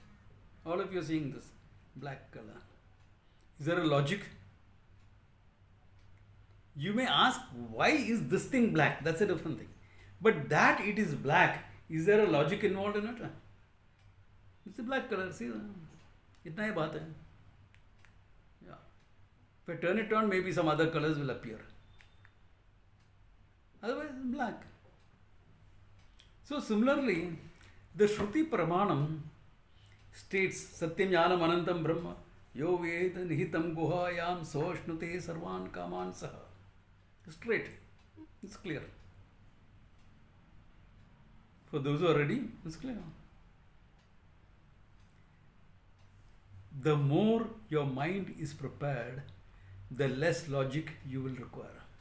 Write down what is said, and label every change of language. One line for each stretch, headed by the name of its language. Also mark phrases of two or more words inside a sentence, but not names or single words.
English: All of you are seeing this black color. Is there a logic? You may ask, why is this thing black? That's a different thing. But that it is black, is there a logic involved in it? It's a black color. See,
Hindi: इतना ही बात है.
English: Yeah. If I turn it on, maybe some other colors will appear. Otherwise, it's black. So similarly, the
Sanskrit: श्रुति प्रमाणम्
English: states
Sanskrit: सत्यं ज्ञानम् अनन्तं ब्रह्म यो वेद निहितं गुहायां सोऽश्नुते सर्वान् कामान् सह.
English: Straight. It's clear. For those who are ready, it's clear. The more your mind is prepared, the less logic you will require.